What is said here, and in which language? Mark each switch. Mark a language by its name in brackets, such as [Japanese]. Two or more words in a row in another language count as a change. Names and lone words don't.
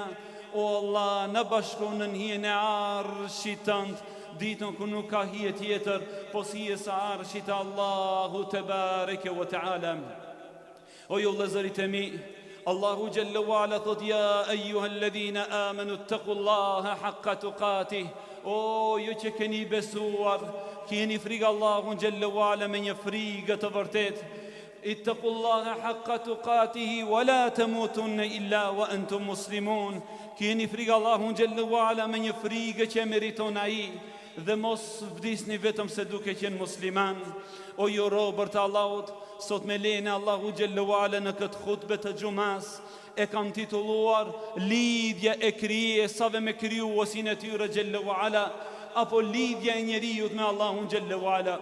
[Albanian] O Allah, na bashkon në hijen e arshit tënd, ditën ku nuk ka hije tjetër pos hije sa arshit Allahu [Arabic] تبارك وتعالى. [Albanian] O ju vëllezërit e mi, Allahu [Arabic] جل وعلا [Albanian] thot, [Arabic] يا أيها الذين آمنوا اتقوا الله حق تقاته. [Albanian] O ju që keni besuar, keni frikë Allahun [Arabic] جل وعلا [Albanian] me një frikë të vërtet. [Arabic] اتقوا الله حق تقاته ولا تموتن إلا وأنتم مسلمون. [Albanian] Keni frikë Allahun [Arabic] جل وعلا [Albanian] me një frikë që meriton ai dhe mos vdisni vetëm se duke qenë musliman. O ju robër të Allahut, sot me lene Allahu [Arabic] جل وعلا [Albanian] në këtë khutbe të xumas e kam titulluar lidhja e krijesave me krijuesin e tyre [Arabic] جل وعلا, [Albanian] apo lidhja e njeriut me Allahun [Arabic] جل وعلا.